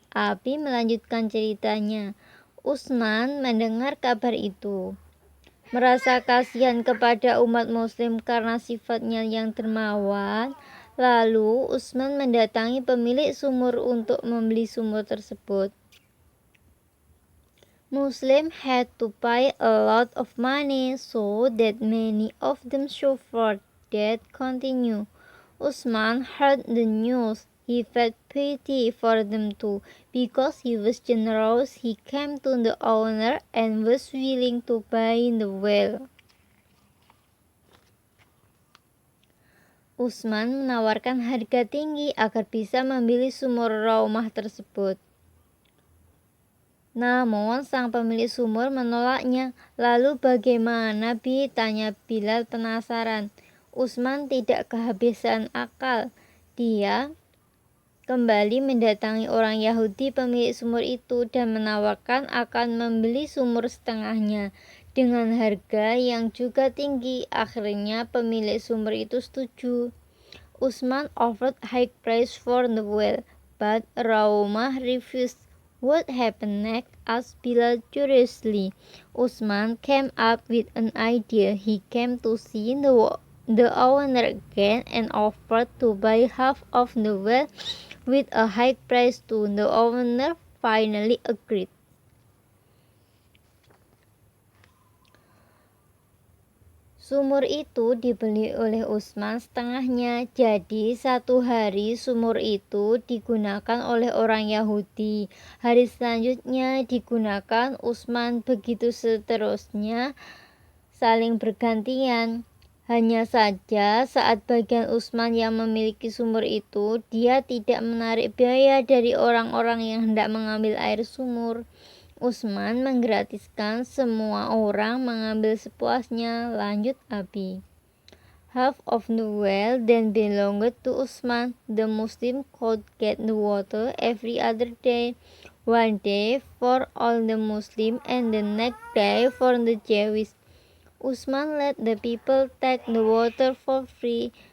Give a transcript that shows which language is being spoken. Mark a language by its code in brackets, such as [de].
[id] Abi melanjutkan ceritanya. Utsman mendengar kabar itu, merasa kasihan kepada umat muslim karena sifatnya yang dermawan. Lalu Utsman mendatangi pemilik sumur untuk membeli sumur tersebut. [en] Muslims had to pay a lot of money, so that many of them suffered. That continued. Utsman heard the news. He felt pity for them too. Because he was generous, he came to the owner and was willing to buy the well. [id] Utsman menawarkan harga tinggi agar bisa membeli sumur Raumah tersebut. Namun sang pemilik sumur menolaknya. Lalu bagaimana, Bi? Tanya Bilal penasaran. Utsman tidak kehabisan akal. Dia kembali mendatangi orang Yahudi pemilik sumur itu dan menawarkan akan membeli sumur setengahnya dengan harga yang juga tinggi. Akhirnya pemilik sumur itu setuju. [en] Utsman offered high price for the well, but Raumah refused. What happened next? Asked Bilal curiously. Utsman came up with an idea. He came to see the owner again and offered to buy half of the well with a high price too. The owner finally agreed. [id] Sumur itu dibeli oleh Utsman setengahnya. Jadi satu hari sumur itu digunakan oleh orang Yahudi. Hari selanjutnya digunakan Utsman, begitu seterusnya, saling bergantian. Hanya saja saat bagian Utsman yang memiliki sumur itu, dia tidak menarik biaya dari orang-orang yang hendak mengambil air sumur. Utsman menggratiskan semua orang mengambil sepuasnya. Lanjut Abi. [en] Half of the well then belonged to Utsman. The Muslim could get the water every other day. One day for all the Muslim and the next day for the Jews. Utsman let the people take the water for free.